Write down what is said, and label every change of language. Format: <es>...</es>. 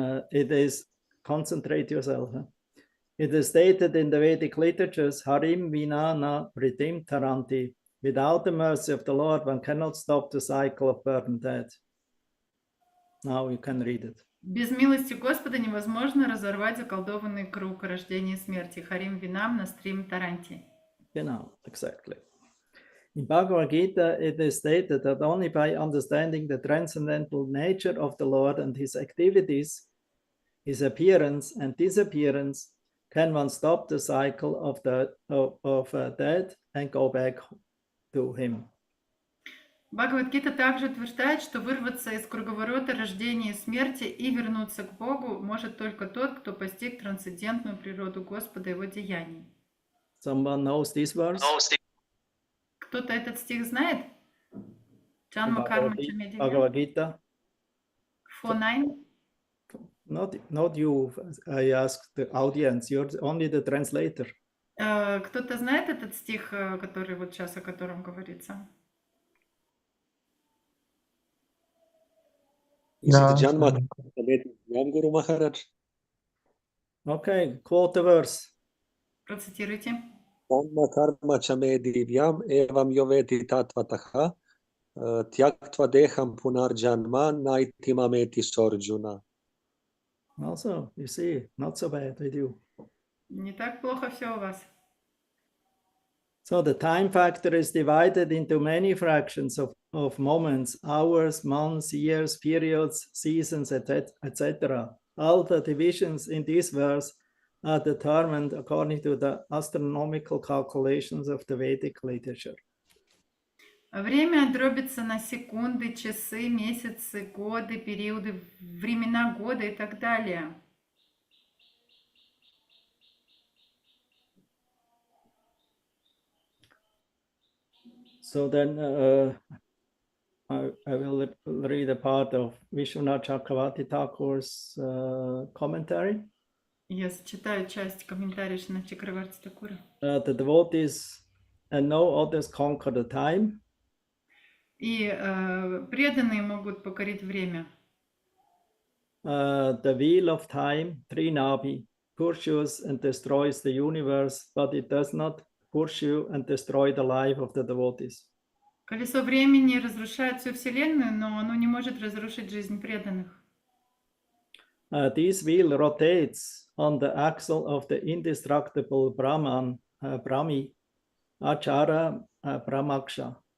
<en>It is, concentrate yourself. It is stated in the Vedic literatures,</en> <sa>Harim Vinana Pritim Taranti.</sa> <en>Without the mercy of the Lord, one cannot stop the cycle of birth and death. Now you can read it.</en> <ru>Без милости Господа невозможно разорвать заколдованный круг рождения и смерти.</ru> <sa>Харим Винам на стрим Таранти.</sa> <en>Genau, exactly. In Bhagavad Gita, it is stated that only by understanding the transcendental nature of the Lord and his activities, his appearance and disappearance, can one stop the cycle of death and go back to him.</en> <ru>Бхагавад-гита также утверждает, что вырваться из круговорота рождения и смерти и вернуться к Богу может только тот, кто постиг трансцендентную природу Господа и его деяний.</ru> <en>Someone knows this verse?</en> <ru>Кто-то этот стих знает?</ru> <sa>Джанма Карма Чамедивьям.</sa> <en>Bhagavad Gita. 4.9? Not you, I asked the audience, you're only the translator.</en> <ru>Кто-то знает этот стих, который вот сейчас, о котором говорится?</ru> <en>Is it Janma Guru Maharaj? Okay, quote the verse.</en> <ru>Процитируйте.</ru> <sa>Janma karma chame divyam evam yoveti tatvataha tyaktva deham punar janma naitimameti sorjuna.</sa> <en>Also, you see, not so bad with you.</en> <ru>Не так плохо все у вас.</ru> <en>So the time factor is divided into many fractions of moments, hours, months, years, periods, seasons, etc. All the divisions in this verse are determined according to the astronomical calculations of the Vedic literature.</en> <ru>Время дробится на секунды, часы, месяцы, годы, периоды, времена года и так далее.</ru> <en>So then I will read a part of Vishwanath Chakravarti Thakur's commentary.</en> <ru>Я зачитаю часть комментариев на Чакраварти Такура.</ru> <en>The devotees and no others conquer the time.</en> <ru>И преданные могут покорить время.</ru> <en>The wheel of time, Trinabi, pursues and destroys the universe, but it does not pursue and destroy the life of the devotees.</en> <ru>Колесо времени разрушает всю Вселенную, но оно не может разрушить жизнь преданных.</ru> <en>This wheel rotates on the axle of the indestructible Brahman, Brahmi, Achara Brahmaksha.</en>